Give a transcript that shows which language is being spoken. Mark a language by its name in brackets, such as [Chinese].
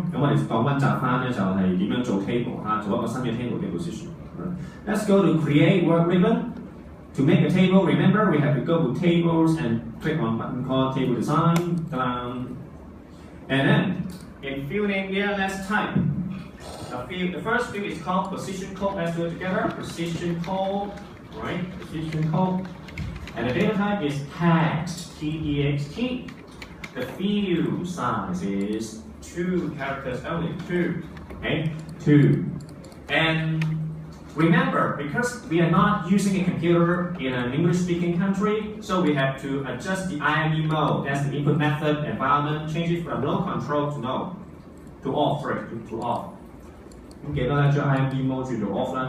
[Cantonese] 咁我哋講溫習翻咧就係點樣做 table 做一個新嘅 table 嘅 position. [English] Let's go to create work ribbon. To make a table, remember we have to go to tables and click on button called table design. And then in field name here, let's type. The first field is called position code. Let's do it together. Position code, right? Position code. And the data type is text, T-E-X-T. The field size is 2 characters only, 2. Okay, 2. And remember, because we are not using a computer in an English-speaking country, so we have to adjust the IME mode. That's the input method environment. Change it from no control to no, to off, sorry, to off. [Cantonese] 咁記得咧，將 IME mode 轉做 off 啦。